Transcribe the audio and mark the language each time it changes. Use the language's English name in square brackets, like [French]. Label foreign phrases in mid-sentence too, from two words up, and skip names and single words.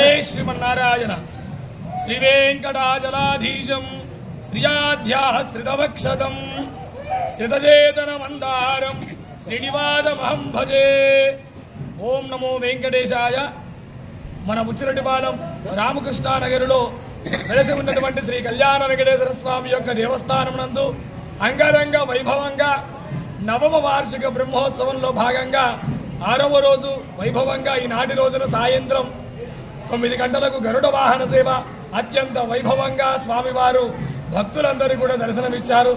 [Sanskrit] श्रीमन्नारायण श्रीवेंकटाचलाधीशं श्रियाध्याः श्रितवक्षतं श्रितचेतनमन्दारं श्रीनिवासमहं भजे। ओं नमो वेंकटेशाय। [Telugu] మన బుచ్చిరెడ్డిపాలెం రామకృష్ణానగర్లో వెలసి ఉన్నటువంటి శ్రీ కళ్యాణ వెంకటేశ్వర స్వామి యొక్క దేవస్థానం నందు అంగరంగ వైభవంగా నవమ వార్షిక బ్రహ్మోత్సవంలో భాగంగా 6వ రోజు వైభవంగా ఈనాటి రోజున సాయంత్రం 9 గంటలకు గరుడ వాహన సేవ అత్యంత వైభవంగా స్వామివారు భక్తులందరూ కూడా దర్శనమిచ్చారు।